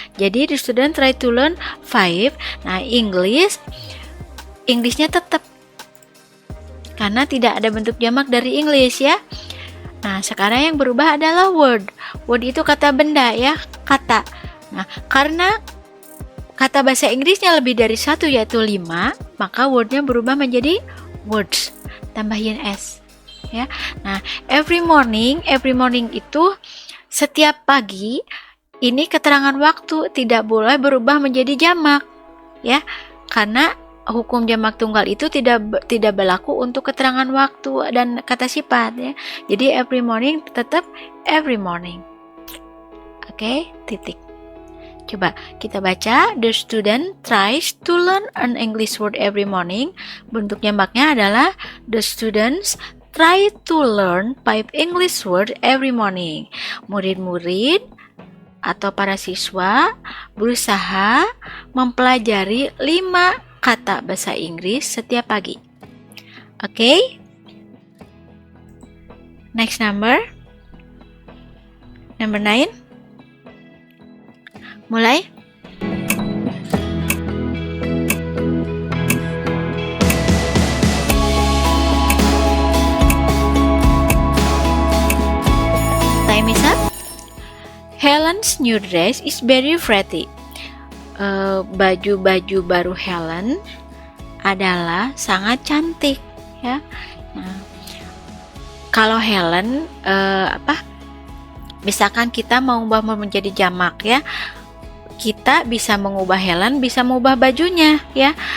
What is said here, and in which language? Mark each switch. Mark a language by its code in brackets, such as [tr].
[en] Jadi the student try to learn 5. [id] Nah, Englishnya tetap, karena tidak ada bentuk jamak dari English, ya. Nah, sekarang yang berubah adalah word. Word itu kata benda, ya, kata. Nah, karena kata bahasa Inggrisnya lebih dari 1, yaitu 5, maka wordnya berubah menjadi words, tambahin s, ya. Nah, [en] every morning [id] itu setiap pagi. Ini keterangan waktu, tidak boleh berubah menjadi jamak, ya, karena hukum jamak tunggal itu tidak berlaku untuk keterangan waktu dan kata sifat, ya. Jadi [en] every morning [id] tetap every morning. Oke, titik. Coba kita baca. [en] The student tries to learn an English word every morning. [id] Bentuk jamaknya adalah [en] the students try to learn 5 English word every morning. [id] Murid-murid atau para siswa berusaha mempelajari 5 kata bahasa Inggris setiap pagi. Oke. [en] Next number 9. [id] Mulai. [en] Time is up. Helen's new dress is very pretty. [id] Baju-baju baru Helen adalah sangat cantik, ya. Nah, kalau Helen misalkan kita mau ubah menjadi jamak, ya, kita bisa mengubah Helen, bisa mengubah bajunya, ya.